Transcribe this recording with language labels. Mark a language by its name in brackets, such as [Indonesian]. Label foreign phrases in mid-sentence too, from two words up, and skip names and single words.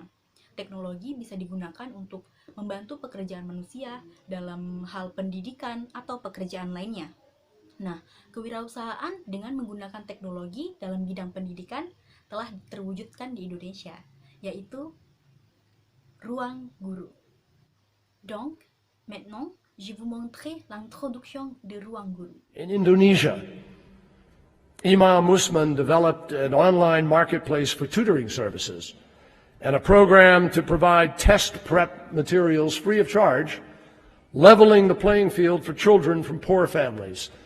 [Indonesian] Teknologi bisa digunakan untuk membantu pekerjaan manusia dalam hal pendidikan atau pekerjaan lainnya. Nah, kewirausahaan dengan menggunakan teknologi dalam bidang pendidikan telah terwujudkan di Indonesia, yaitu ruang guru. [French] Donc, maintenant, je vous montrer l'introduction de ruang guru. [English] In Indonesia, Imam Usman developed an online marketplace for tutoring services and a program to provide test prep materials free of charge, leveling the playing field for children from poor families.